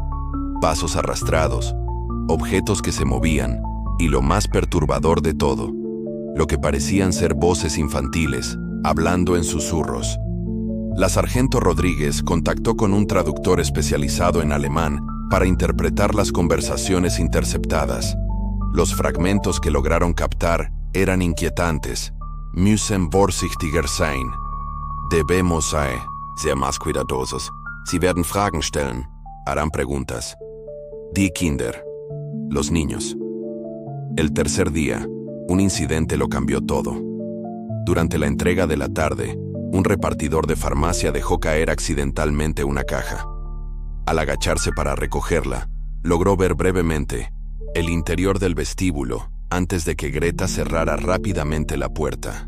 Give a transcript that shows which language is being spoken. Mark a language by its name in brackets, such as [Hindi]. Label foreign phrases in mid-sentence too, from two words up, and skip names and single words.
[Spanish] Pasos arrastrados, objetos que se movían y lo más perturbador de todo, lo que parecían ser voces infantiles, hablando en susurros. La sargento Rodríguez contactó con un traductor especializado en alemán para interpretar las conversaciones interceptadas. Los fragmentos que lograron captar eran inquietantes. [German] Müssen vorsichtiger sein. [Spanish] Debemos ser más cuidadosos. [German] Sie werden Fragen stellen. [Spanish] Harán preguntas. [German] Die Kinder. [Spanish] Los niños. El tercer día, un incidente lo cambió todo. Durante la entrega de la tarde, un repartidor de farmacia dejó caer accidentalmente una caja. Al agacharse para recogerla, logró ver brevemente el interior del vestíbulo antes de que Greta cerrara rápidamente la puerta.